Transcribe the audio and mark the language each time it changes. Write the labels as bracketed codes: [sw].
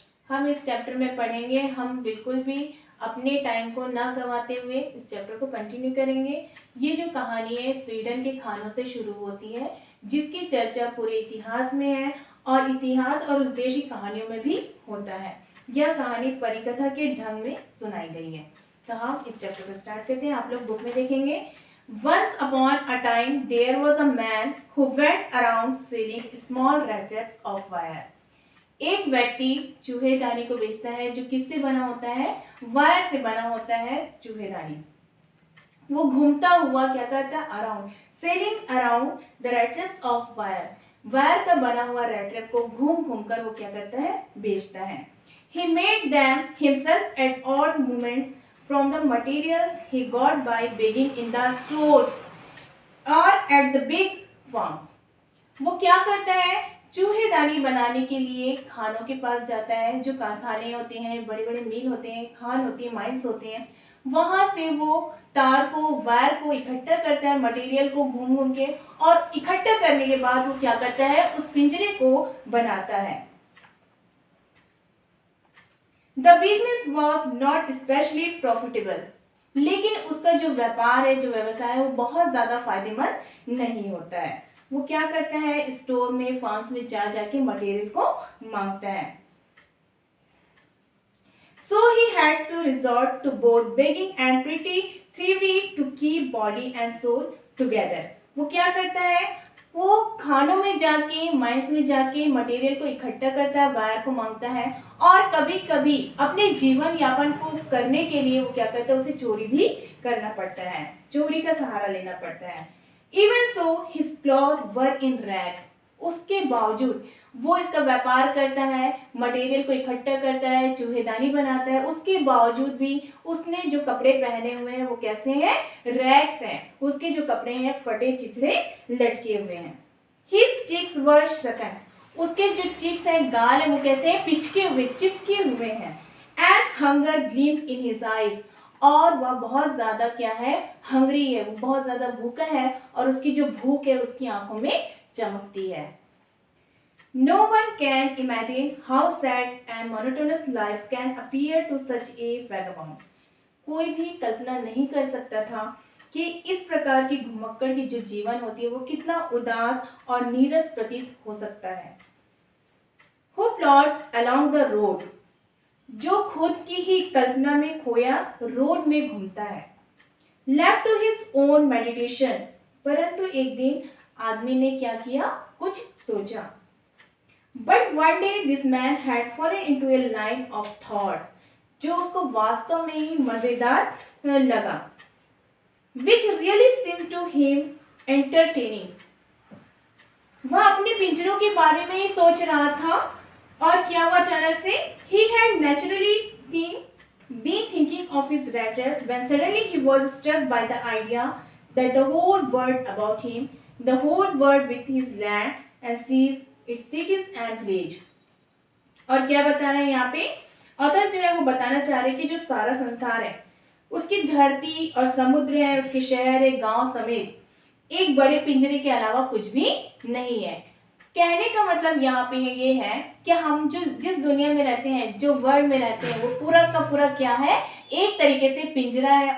[hi] हम इस चैप्टर में पढ़ेंगे, हम बिल्कुल भी अपने टाइम को ना गंवाते हुए इस चैप्टर को कंटिन्यू करेंगे। ये जो कहानी है स्वीडन के खानों से शुरू होती है जिसकी चर्चा पूरे इतिहास में है और इतिहास और उस देश की कहानियों में भी होता है। यह कहानी परिकथा के ढंग में सुनाई गई है। तो हम इस चैप्टर को स्टार्ट करते हैं। आप लोग बुक में देखेंगे, [en] Once upon a time there was a man who went around selling small rackets of wire. [hi] एक व्यक्ति चूहेदानी को बेचता है जो किससे बना होता है? वायर से बना होता है चूहेदानी। वो घूमता हुआ क्या करता है? [en] Around, selling around the rattraps of wire. [hi] Wire का बना हुआ रैट्रैप को घूम घूम कर वो क्या करता है? बेचता है। [en] He made them himself at odd moments from the materials he got by begging in the stores or at the big farms. [hi] वो क्या करता है? चूहेदानी बनाने के लिए खानों के पास जाता है, जो कारखाने होते हैं, बड़े बड़े मिल होते हैं, खान होती है, माइंस होते हैं, वहां से वो तार को, वायर को इकट्ठा करता है, मटेरियल को घूम घूम के, और इकट्ठा करने के बाद वो क्या करता है? उस पिंजरे को बनाता है। [en] The business was not especially profitable. [hi] लेकिन उसका जो व्यापार है, जो व्यवसाय है, वो बहुत ज्यादा फायदेमंद नहीं होता है। वो क्या करता है? स्टोर में, फार्म्स में जा जाके मटेरियल को मांगता है। [en] So he had to resort to both begging and pretty thievery to keep body and soul together. [hi] वो क्या करता है? वो खानों में जाके, माइंस में जाके मटेरियल को इकट्ठा करता है, वायर को मांगता है, और कभी कभी अपने जीवन यापन को करने के लिए वो क्या करता है? उसे चोरी भी करना पड़ता है, चोरी का सहारा लेना पड़ता है। [en] Even so, his clothes were in rags. [hi] उसके बावजूद वो इसका व्यापार करता है, मटेरियल को इकट्ठा करता है, चूहेदानी बनाता है, उसके बावजूद भी उसने जो कपड़े पहने हुए हैं वो कैसे हैं? रैग्स हैं। उसके जो कपड़े हैं फटे चिथड़े लटके हुए हैं। [en] His cheeks were shaken. [hi] उसके जो चीक्स हैं, गाल है, वो कैसे हैं? पिचके हुए, चिपके हुए हैं। [en] And hunger gleamed in his eyes. [hi] और वह बहुत ज्यादा क्या है? हंग्री है, वो बहुत ज्यादा भूखा है और उसकी जो भूख है उसकी आंखों में चमकती है। [en] No one can imagine how sad and monotonous life can appear to such a vagabond. [hi] कोई भी कल्पना नहीं कर सकता था कि इस प्रकार की घुमक्कड़ की जो जीवन होती है वो कितना उदास और नीरस प्रतीत हो सकता है। [en] Who plods along the road. [hi] जो खुद की ही कल्पना में खोया रोड में घूमता है। [en] Left to his own meditation. [hi] परंतु एक दिन आदमी ने क्या किया? कुछ सोचा। [en] But one day this man had fallen into a line of thought. [hi] जो उसको वास्तव में ही मजेदार लगा। [en] Which really seemed to him entertaining. [hi] वह अपने पिंजरों के बारे में ही सोच रहा था और क्या हुआ अचानक से? [en] He had naturally been thinking of his rat trap when suddenly he was struck by the idea that the whole world about him, the whole world with his land and seas, its cities and village. [hi] और क्या बता रहे हैं यहाँ पे? Author जो है वो बताना चाह रहे हैं कि जो सारा संसार है उसकी धरती और समुद्र है, उसके शहर है, गांव समेत एक बड़े पिंजरे के अलावा कुछ भी नहीं है। कहने का मतलब यहाँ पे ये है कि हम जो जिस दुनिया में रहते हैं, जो वर्ल्ड में रहते हैं, वो पूरा का पूरा क्या है, एक तरीके से पिंजरा है।